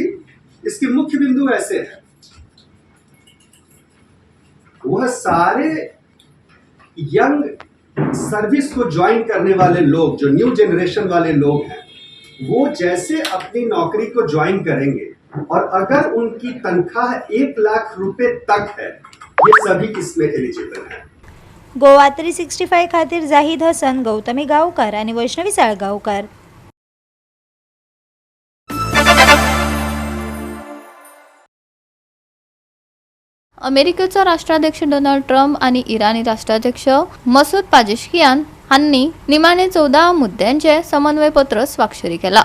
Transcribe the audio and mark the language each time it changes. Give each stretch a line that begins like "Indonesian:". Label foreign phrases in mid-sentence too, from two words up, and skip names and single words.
Hindi: इसके मुख्य बिंदु ऐसे हैं, वह सारे
English: young service
Hindi: को ज्वाइन करने वाले लोग, जो
English: new generation
Hindi: वाले लोग हैं, वो जैसे अपनी नौकरी को ज्वाइन करेंगे और अगर उनकी तनख्वाह 1 लाख रुपए तक है, ये सभी इसमें एलिजिबल है।
Konkani: गोवा 365 खातीर जाहीद हसन, गौतमी गावकार आणि वैष्णवी साळगावकार। अमेरिकेचा राष्ट्राध्यक्ष डोनाल्ड ट्रम्प आणि इराणी राष्ट्राध्यक्ष मसूद पेजेश्कियान हांनी निमाणे 14 मुद्द्यांचे समन्वय पत्र स्वाक्षरी केला।